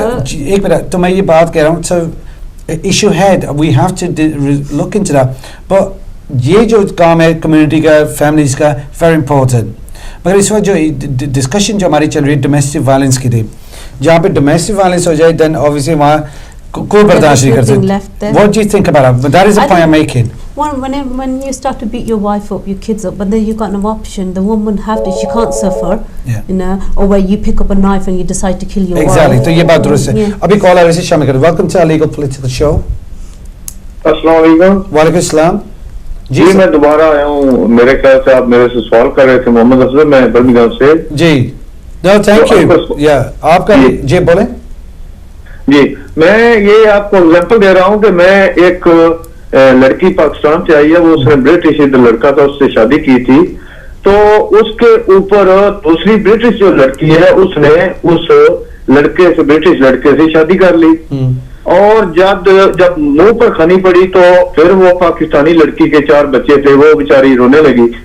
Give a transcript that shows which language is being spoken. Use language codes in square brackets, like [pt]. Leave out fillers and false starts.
[ur] ایک منٹ تو میں یہ بات کہہ رہا ہوں سر ایشو ہے [en] we have to look into that but [ur] یہ جو کام ہے کمیونٹی کا فیملیز کا ویری امپورٹنٹ مگر اس وقت جو ڈسکشن جو ہماری چل رہی ہے ڈومیسٹک وائلنس کی تھی جہاں پہ ڈومیسٹک وائلنس ہو جائے دین obviously وہاں کوئی برداشت نہیں کر سکتا. [en] What do you think about it? That is the point I'm making. When you start to beat your wife up, your kids up, but then you've got no option. The woman she can't suffer, you know, or where you pick up a knife and you decide to kill your exactly. wife. [ur] تو یہ بات درست ہے. ابھی کال آ رہی ہے شامل کر. [en] Welcome to our legal political show. [ur] السلام علیکم. وعلیکم السلام. جی میں دوبارہ آیا ہوں. میرے خیال سے آپ میرے سے سوال کر رہے تھے. محمد افضل میں برمنگھم سے. جی. [en] No, thank you. [ur] آپ کا جی بولیں. جی میں یہ آپ کو ایگزامپل دے رہا ہوں کہ میں ایک لڑکی پاکستان سے آئی ہے وہ اس نے برٹش لڑکا تھا اس سے شادی کی تھی تو اس کے اوپر دوسری برٹش جو لڑکی ہے اس نے اس لڑکے سے برٹش لڑکے سے شادی کر لی اور جب منہ پر کھانی پڑی تو پھر وہ پاکستانی لڑکی کے 4 بچے تھے وہ بیچاری رونے لگی.